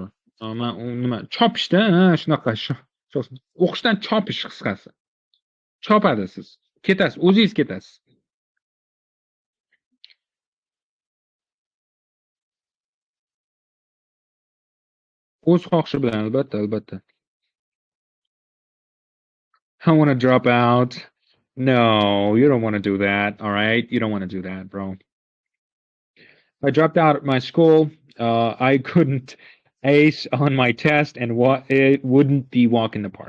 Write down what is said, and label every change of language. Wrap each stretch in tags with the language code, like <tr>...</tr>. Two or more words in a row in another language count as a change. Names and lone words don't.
<uz>Men nima chopishda, shunaqa o'qishdan chopish qisqasi. Chopadi siz. Ketasiz, o'zingiz ketasiz. O'z xohishi bilan albatta.</uz> <en>I want to drop out. No, you don't want to do that. All right, you don't want to do that, bro. I dropped out of my school. I couldn't ace on my test, and it wouldn't be walk in the park.</en>